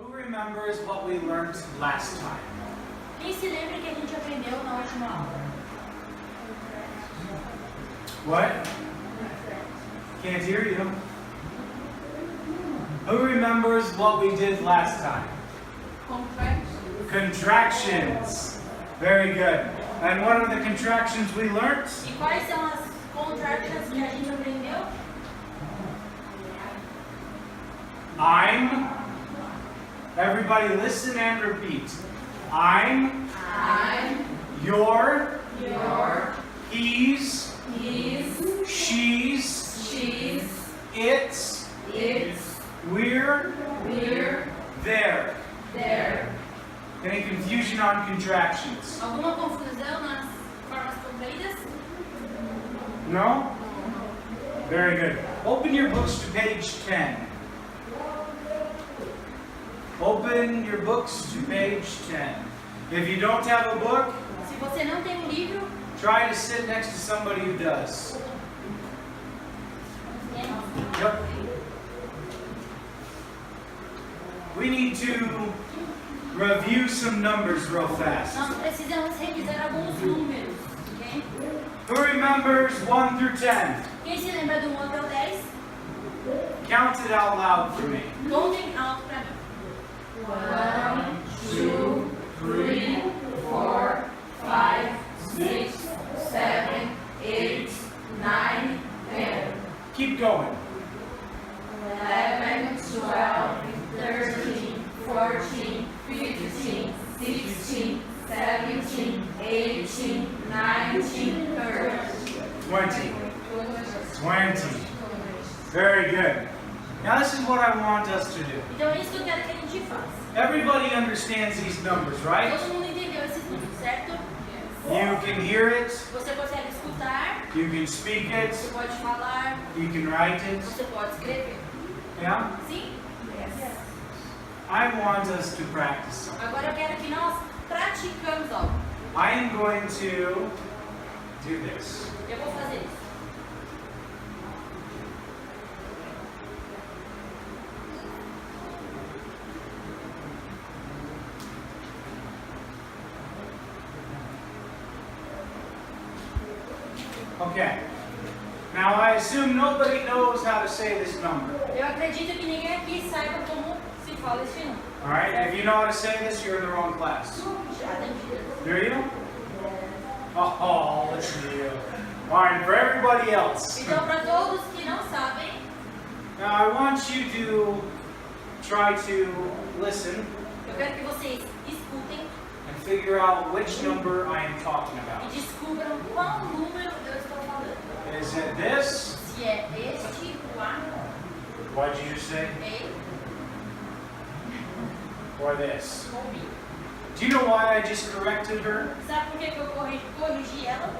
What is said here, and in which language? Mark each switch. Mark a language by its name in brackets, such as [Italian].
[English] remembers what we learned last time? [Portuguese] Quem se lembra que a gente aprendeu na última aula? [English] What? Can't hear you. Who remembers what we did last time? Contractions. Very good. And what are the contractions we learned? [Portuguese] E quais são as contractions que a gente aprendeu? [English] I'm. Everybody listen and repeat. I'm. You're. He's. She's. It's. We're. There. Any confusion on contractions? [Portuguese] Alguma confusão nas formas contraídas? [English] No? Very good. Open your books to page 10. Open your books to page 10. If you don't have a book, [Portuguese] Se você não tem livro, [English] try to sit next to somebody who does. Yep. We need to review some numbers real fast. [Portuguese] nós precisamos revisar alguns números, ok? [English] Who remembers 1 through 10? [Portuguese] Quem se lembra do 1 até o 10? [English] Count it out loud for me. [Portuguese] Contem alto pra mim. [English] 1, 2, 3, 4, 5, 6, 7, 8, 9, 10, Keep going. 11, 12, 13, 14, 15, 16, 17, 18, 19, 20. 20. Very good. Now this is what I want us to do. [Portuguese] Então é isso que eu quero que a gente faça. [English] Everybody understands these numbers, right? [Portuguese] Todo mundo entendeu esses números, certo? [English] You can hear it, [Portuguese] Você consegue escutar, [English] you can speak [Portuguese] você [English] it, [Portuguese] pode falar, [English] you can write it. [Portuguese] você pode escrever. [English] Yeah? [Portuguese] Sim? [English] I want us to practice something. [Portuguese] Agora eu quero que nós praticamos algo. [English] I am going to do this. [Portuguese] Eu vou fazer isso. [English] Okay. Now I assume nobody knows how to say this number. [Portuguese] Eu acredito que ninguém aqui saiba como se fala esse número. [English] Alright? If you know how to say this, you're in the wrong class. [Portuguese] Já entendi. [English] Do you? Oh, listen to you. Alright, for everybody else. [Portuguese] Então, para todos que não sabem, [English] Now I want you to try to listen [Portuguese] eu quero que vocês escutem [English] and figure out which number I am talking [Portuguese] e [English] about. [Portuguese] descubram qual número eu estou falando. [English] Is it this? [Portuguese] Se é este, o A, [English] What did you say? [Portuguese] E [English] Or this? [Portuguese] ou B. [English] Do you know why I just corrected her? [Portuguese] Sabe por que eu corrigi ela?